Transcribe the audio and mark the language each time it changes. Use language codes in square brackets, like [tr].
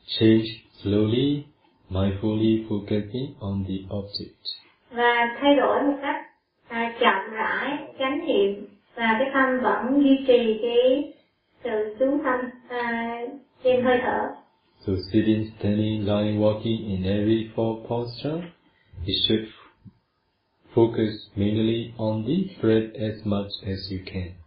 [en] Change slowly, mindfully focusing on the object. [vi] Và thay đổi một cách chậm rãi, chánh niệm và cái tâm vẫn duy trì cái sự chú tâm trên hơi thở. [en] So sitting, standing, lying, walking in every four posture, you should focus mainly on the breath as much as you can.